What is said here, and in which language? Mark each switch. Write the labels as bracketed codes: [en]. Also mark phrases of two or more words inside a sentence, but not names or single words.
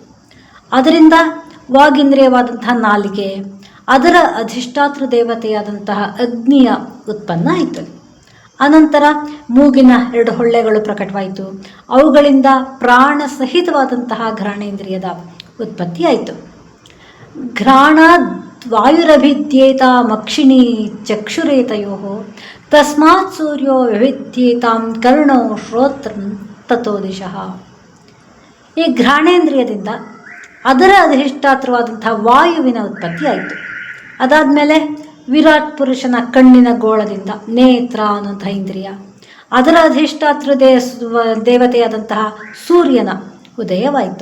[kn] ಅದರಿಂದ ವಾಗೀಂದ್ರಿಯವಾದಂತಹ ನಾಲಿಗೆ, ಅದರ ಅಧಿಷ್ಠಾತೃ ದೇವತೆಯಾದಂತಹ ಅಗ್ನಿಯ ಉತ್ಪನ್ನ ಆಯಿತು. ಅನಂತರ ಮೂಗಿನ 2 ಹೊಳ್ಳೆಗಳು ಪ್ರಕಟವಾಯಿತು. ಅವುಗಳಿಂದ ಪ್ರಾಣ ಸಹಿತವಾದಂತಹ ಘ್ರಾಣೇಂದ್ರಿಯದ ಉತ್ಪತ್ತಿ ಆಯಿತು. [sa] ಘ್ರಾಣ ವಾಯುರಭಿದ್ಯೇತ ಮಕ್ಷಿಣಿ ಚಕ್ಷುರೇತಯೋ ತಸ್ಮಾತ್ ಸೂರ್ಯೋ ವಿಭಿದ್ಯೇತಾಂ ಕರ್ಣೋ ಶ್ರೋತ್ರಂ ತಥೋ ದಿಶಃ. [kn] ಈ ಘ್ರಾಣೇಂದ್ರಿಯದಿಂದ ಅದರ ಅಧಿಷ್ಠಾತೃವಾದಂತಹ ವಾಯುವಿನ ಉತ್ಪತ್ತಿ ಆಯಿತು. ಅದಾದಮೇಲೆ ವಿರಾಟ್ ಪುರುಷನ ಕಣ್ಣಿನ ಗೋಳದಿಂದ ನೇತ್ರ ಅನ್ನುವಂತಹ ಇಂದ್ರಿಯ, ಅದರ ಅಧಿಷ್ಠಾತೃ ದೇವತೆಯಾದಂತಹ ಸೂರ್ಯನ ಉದಯವಾಯಿತು.